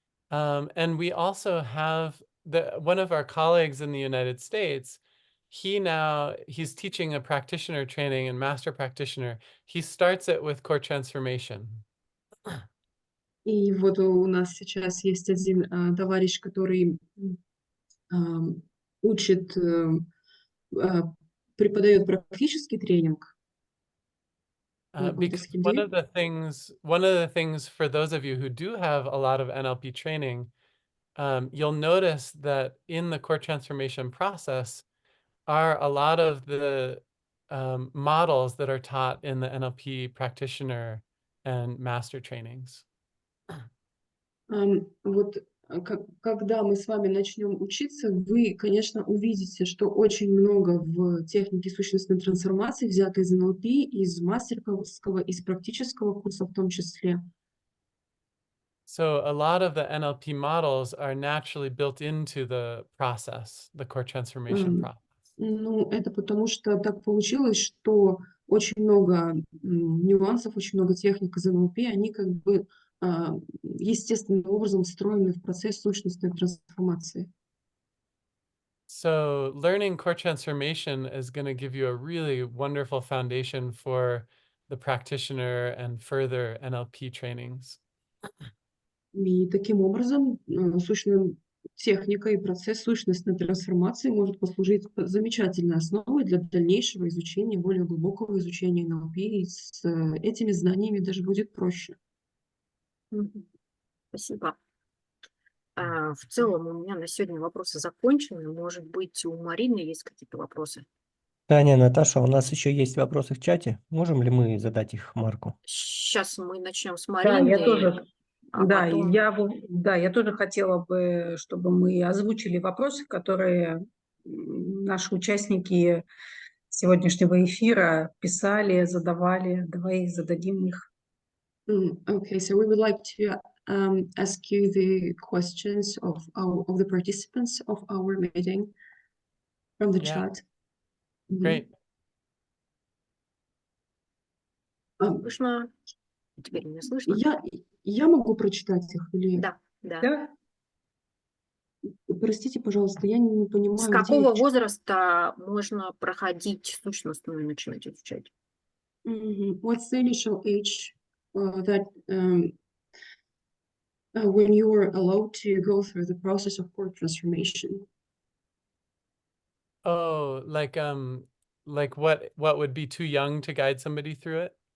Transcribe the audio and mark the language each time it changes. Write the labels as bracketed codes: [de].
[en] And we also have one of our colleagues in the United States. He's teaching a practitioner training and master practitioner. He starts it with core transformation. [ru] И вот у нас сейчас есть один товарищ, который ам, учит, а, преподает практический тренинг вот [en] Because [ru] таким людям. [en] one of the things for those of you who do have a lot of NLP training, you'll notice that in the core transformation process are a lot of the models that are taught in the NLP practitioner and master trainings. [ru] Вот когда мы с вами начнем учиться, вы, конечно, увидите, что очень много в технике сущностной трансформации взято из НЛП, из мастерского, из практического курса в том числе. [en] So a lot of the NLP models are naturally built into the process, the core transformation process. [ru] Ну, это потому что так получилось, что очень много нюансов, очень много техник из НЛП, они как бы естественным образом встроены в процесс сущностной трансформации. [en] So learning core transformation is going to give you a really wonderful foundation for the practitioner and further NLP trainings. [ru] И таким образом техника и процесс сущностной трансформации может послужить замечательной основой для дальнейшего изучения, более глубокого изучения НЛП, и с этими знаниями даже будет проще. Мгм. Спасибо. В целом у меня на сегодня вопросы закончены. Может быть, у Марины есть какие-то вопросы? Таня, Наташа, у нас еще есть вопросы в чате. Можем ли мы задать их Марку? Сейчас мы начнем с Да, я Марины, тоже, а да, потом... я тоже хотела бы, чтобы мы озвучили вопросы, которые наши участники сегодняшнего эфира писали, задавали. Давай зададим их. [en] Okay, so we would like to ask you the questions of the participants of our meeting from the Yeah, chat. Мгм. great. Ам, [ru] Слышно? Теперь меня слышно? Я могу прочитать их или... Да, да. Да? Простите, пожалуйста, я не С понимаю, где какого их... возраста можно проходить сущностную и начинать изучать? [en] What's the initial age that when you are allowed to go through the process of core transformation? Oh, like what would be too young to guide somebody through it?